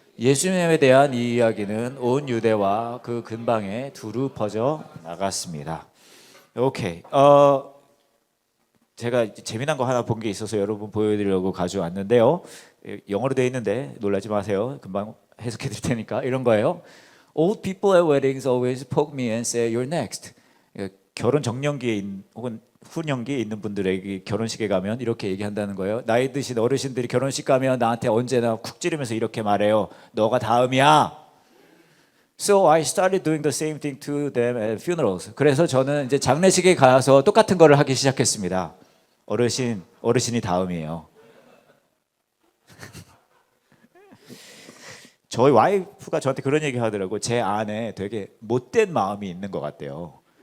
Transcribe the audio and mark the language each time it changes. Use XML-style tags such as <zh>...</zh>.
<ko>예수님에 대한 이 이야기는 온 유대와 그 근방에 두루 퍼져 나갔습니다. 오케이. 제가 재미난 거 하나 본 게 있어서 여러분 보여드리려고 가져왔는데요. 영어로 되어 있는데 놀라지 마세요. 금방 해석해 드릴 테니까. 이런 거예요.</ko> <en>Old people at weddings always poke me and say you're next.</en> <ko>결혼 정년기에 혹은 후년기에 있는 분들에게 결혼식에 가면 이렇게 얘기한다는 거예요. 나이 드신 어르신들이 결혼식 가면 나한테 언제나 쿡 찌르면서 이렇게 말해요. 너가 다음이야.</ko> <en>So I started doing the same thing to them at funerals.</en> <ko>그래서 저는 이제 장례식에 가서 똑같은 거를 하기 시작했습니다. 어르신이 다음이에요. 저희 와이프가 저한테 그런 얘기 하더라고요. 제 안에 되게 못된 마음이 있는 것 같대요.</ko>